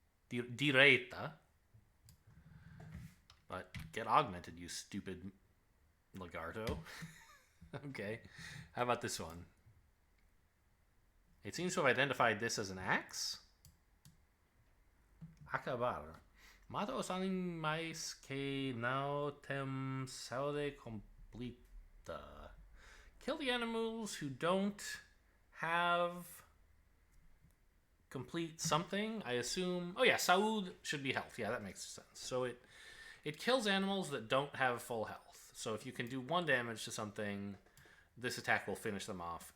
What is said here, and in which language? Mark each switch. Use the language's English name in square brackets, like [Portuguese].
[English] Diretta. But get augmented, you stupid Lagarto. Okay. How about this one? It seems to have identified this as an axe. [Portuguese] Acabar. Mata os animais que não tem saúde completa. [English] Kill the animals who don't have complete something. I assume... Oh yeah, saúde should be health. Yeah, that makes sense. So it kills animals that don't have full health. So if you can do 1 damage to something, this attack will finish them off.